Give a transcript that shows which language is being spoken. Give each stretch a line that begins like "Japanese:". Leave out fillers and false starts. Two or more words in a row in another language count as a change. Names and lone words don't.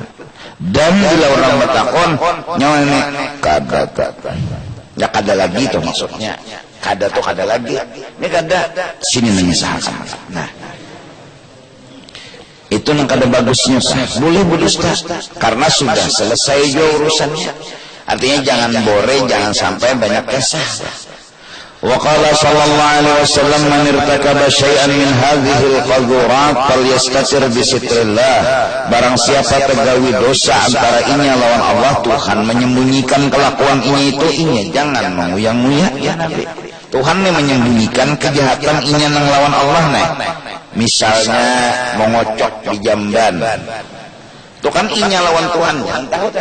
Banjar: Dan bila orang bertakon, nyawa ini kada tak, ya kada lagi tuh maksudnya. Kada tuh kada lagi. Ini kada sini menyesalkan. Nah. Itu yang kada bagusnya boleh berdusta karena sudah selesai urusannya. Artinya jangan bore, jangan sampai banyak kisah.
Arabic: وقال صلى الله عليه وسلم من ارتكب شيئا من هذه القاذورات فليستتر بستر الله.
Banjar: Barang siapa tegawi dosa antara inya lawan Allah, Tuhan menyembunyikan kelakuan ini itu inya, jangan menguya-nguya ya Nabi. Tuhan nih menyembunyikan kejahatan inya nang lawan Allah nih. Misalnya mengocok di jamban, itu kan inya lawan Tuhan, jangan tahu dah.